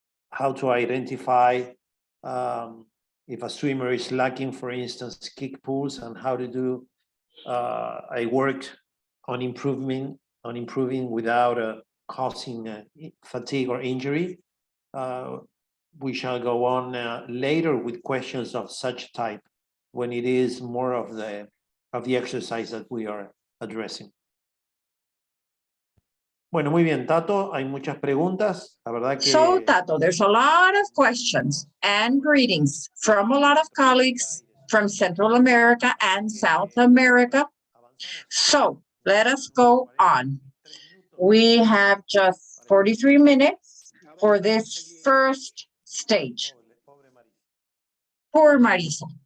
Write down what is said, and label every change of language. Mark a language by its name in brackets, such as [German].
[English] How to identify if a swimmer is lacking, for instance, kick pulls, and how to do I worked on improving without causing fatigue or injury. We shall go on later with questions of such type when it is more of the exercise that we are addressing. [Spanish] Bueno, muy bien, Tato, hay muchas preguntas. La verdad que... [English] So, Tato, there's a lot of questions and greetings from a lot of colleagues from Central America and South America. So, let us go on. We have just 43 minutes for this first stage. Poor Marisa.